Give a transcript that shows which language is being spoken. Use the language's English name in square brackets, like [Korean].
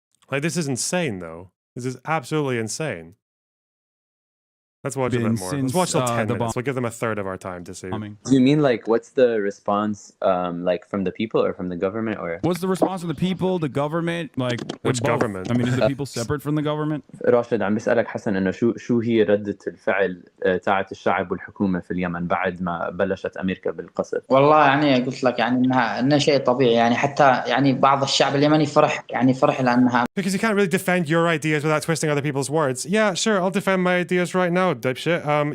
[English] Like this is insane though. This is absolutely insane. Let's watch a bit more. Let's watch till 10 minutes. We'll give them a third of our time to see. Do you mean like what's the response like from the people or from the government, or What's the response from the people, the government? Like Which both. government? I mean, is the people separate from the government? [Arabic] راشد عم بيسألك حسن انه شو هي ردة الفعل تاعت الشعب والحكومة في اليمن بعد ما بلشت امريكا بالقصف؟ والله يعني قلت لك يعني انها شيء طبيعي، يعني حتى يعني بعض الشعب اليمني فرح لانها. [English] Because you can't really defend your ideas without twisting other people's words. Yeah, sure, I'll defend my ideas right now, dipshit.